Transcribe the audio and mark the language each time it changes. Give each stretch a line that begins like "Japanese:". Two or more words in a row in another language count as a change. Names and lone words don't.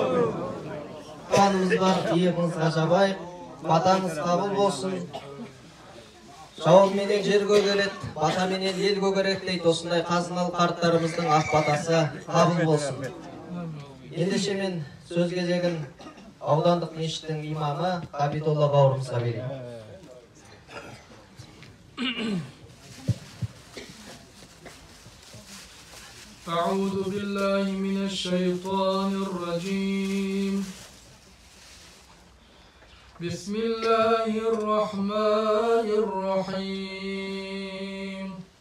Kazakh: Қуанымыз бар, иығыңызға жабайық, батаңыз қабыл болсын. Жауабыменен жер көгереді, батаменен ел көгереді дейді, осындай қазыналы қарттарымыздың ақ батасы қабыл болсын. Ендеше мен сөз кезегін аудандық мешіттің имамы Ғабидолла бауырымызға берейін.
Arabic: أعوذ بالله من الشيطان الرجيم بسم الله الرحمن الرحيم